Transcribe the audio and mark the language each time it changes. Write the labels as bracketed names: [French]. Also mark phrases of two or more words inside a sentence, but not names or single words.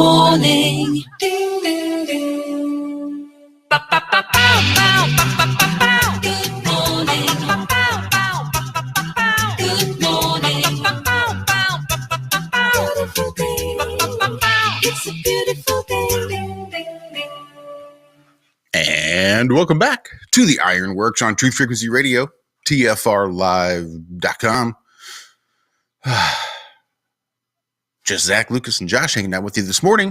[English] morning. Ding, ding, ding. Ba, ba, ba, bow, bow, ba, ba, ba, bow. Good morning. Ba, ba, bow, ba, ba, ba, bow. Good morning. Ba, ba, bow, ba, ba, ba, bow. Beautiful day. Ba, ba, ba, bow. It's a beautiful day. Ding, ding, ding. And welcome back to the Ironworks on Truth Frequency Radio, TFRlive.com. Just Zach, Lucas, and Josh hanging out with you this morning.